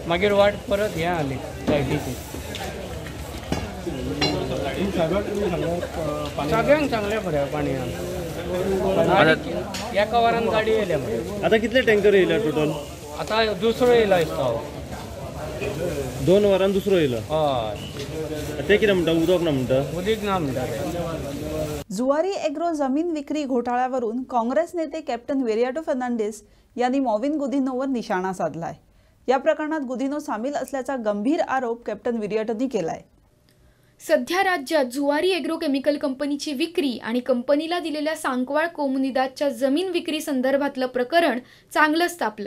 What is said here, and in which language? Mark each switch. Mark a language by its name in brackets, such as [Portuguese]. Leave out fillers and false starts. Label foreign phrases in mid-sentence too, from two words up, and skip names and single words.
[Konkani] मागीर वाट परत हें आली लायटीची. सगळ्यांक सांगलें बरें पाणी. एका वरान गाडी येयल्या. आतां कितले टँकर येयल्या टोटल. आतां दुसरो येयला दिसता. 2 वरान दुसरो येयलो. हय ते कितें म्हणटा उदक ना म्हणटा. उदीक ना म्हणटा ते. [Marathi] जुवारी एग्रो जमीन विक्री घोटाळ्यावरून काँग्रेस नेते कॅप्टन वेरियाटो फर्नांडिस यांनी मॉविन गुदिन्होवर निशाणा साधलाय. या प्रकरणात गुदिन्हो सामील असल्याचा गंभीर आरोप कॅप्टन विरियाटोनी केलाय. सध्या राज्यात जुवारी एग्रो केमिकल कंपनीची विक्री आणि कंपनीला दिलेल्या सांकवाळ कोमुनिदादच्या जमीन विक्री संदर्भातलं प्रकरण चांगलंच तापलंय.